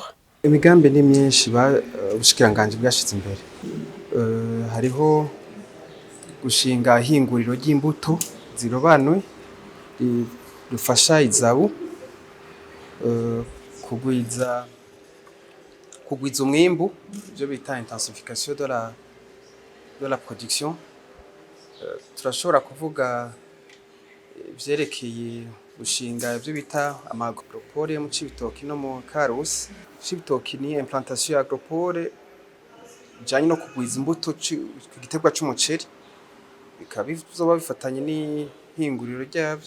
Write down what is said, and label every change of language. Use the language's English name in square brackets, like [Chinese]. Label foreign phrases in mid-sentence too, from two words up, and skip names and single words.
[Rundi] Imigambi ni myinshi ubushikiranganji bwashize imbere. Hariho gushinga ihinguriro ry'imbuto zirobanuye rufasha izabu kugwiza umwimbu byo bita [French] intensification de la production. [Rundi] Turashobora kuvuga vyerekeye gushinga ibyo bita amagropole mu cibitoki no mu Karusi. Cibitoki ni implantation ya agropole janye no kugwiza imbuto ku giterwa c'umuceri bikaba bizoba bifatanye n'ihinguriro ryavyo.